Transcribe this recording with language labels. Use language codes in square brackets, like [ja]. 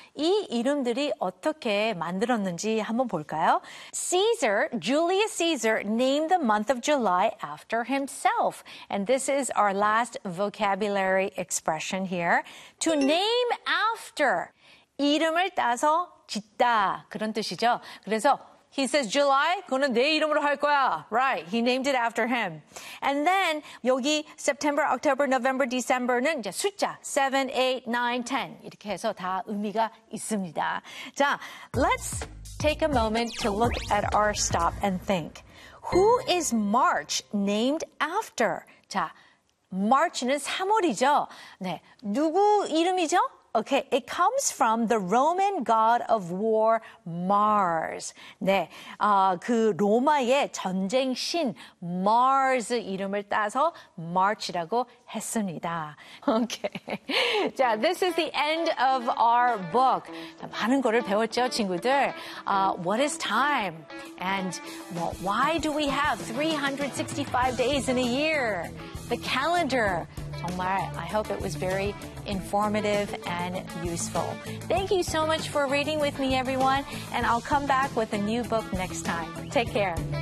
[ko] 이 이름들이 어떻게 만들었는지 한번 볼까요? [en] Caesar, Julius Caesar named the month of July after himself. And this is our last vocabulary expression here. To name after. [ko] 이름을 따서 짓다. 그런 뜻이죠. 그래서 [en] He says, July, [ko] 그거는 내 이름으로 할 거야. [en] Right, he named it after him. And then 여기 September, October, November, December는 [ko] 이제 숫자 7, 8, 9, 10 이렇게 해서 다 의미가 있습니다. [en] 자, let's take a moment to look at our stop and think. Who is March named after? [ko] 자, March는 3월이죠. 네, 누구 이름이죠? [en] Okay, it comes from the Roman god of war, Mars. [ko] 네, 그 로마의 전쟁 신 Mars 이름을 따서 March라고 했습니다. [en] Okay, 자, this is the end of our book. [ko] 자, 많은 거를 배웠죠, 친구들. [en] What is time? And why do we have 365 days in a year? The calendar. 정말, I hope it was very informative and useful. Thank you so much for reading with me, everyone, and I'll come back with a new book next time. Take care.